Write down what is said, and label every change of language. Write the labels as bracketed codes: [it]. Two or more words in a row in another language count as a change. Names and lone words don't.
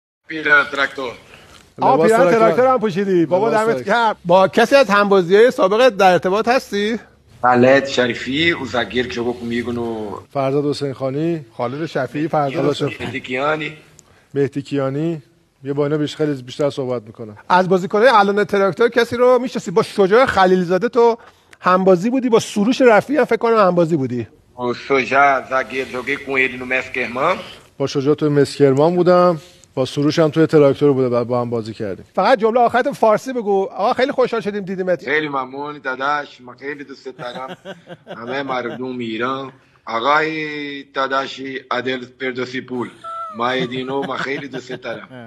[fa] پیرن تراکتور. پیرن تراکتور هم پوشیدی. بابا دمت گرم. با کسی از همبازیای سابقت در ارتباط هستی؟ [pt] خالد شریفی o zagueiro que jogou comigo no [fa] فرزاد حسین خانی، خالد شفیعی، فرزاد شفیعی، مهدی کیانی. یه با اینا خیلی بیشتر صحبت میکنم. از بازیکن‌های الان تراکتور کسی رو میشناسی؟ با شجاع خلیلزاده تو همبازی بودی، با سروش رفیعی هم فکر کنم همبازی بودی. [pt] o Soja zagueiro joguei com ele no Mesquerman. [fa] با شجاع توی مسکرمان بودم، با سروش هم توی تراکتور بوده، بعد با هم بازی کردیم. فقط جمله آخرت فارسی بگو. آقا خیلی خوشحال شدیم دیدیمت. خیلی ممنون داداش، من خیلی دوست دارم همه مردم ایران. آقای داداشی عادل فردوسی پور، مایدینو من خیلی دوست دارم.